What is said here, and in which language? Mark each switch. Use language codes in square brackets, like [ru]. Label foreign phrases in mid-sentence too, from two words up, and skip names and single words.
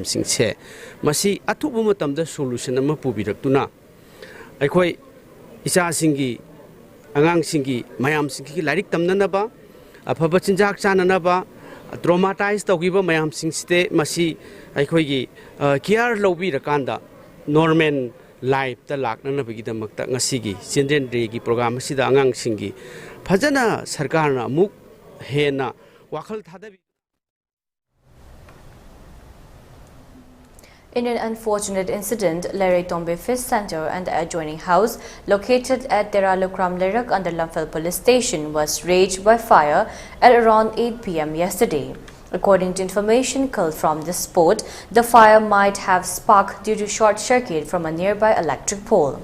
[mni] sing che masi athubu matamda solution ama pubirak-tuna aikhoi isa singi angang singi mayam singi lairik tamnanaba afaba chinjak chananaba traumatized tawgiba mayam sing site masi aikhoi gi care lobi rakanda [en] normal life [mni] ta lakna bagi-damakta ngasigi Children Day gi program sida angang singi phajana sarkarna amuk hena wakhal thadabi. [en] In an unfortunate incident, ELITETV Fish Center and the adjoining house located at Teralukram Lirak under Lamphal Police Station was raged by fire at around 8 p.m. yesterday. According to information culled from the spot, the fire might have sparked due to short circuit from a nearby electric pole.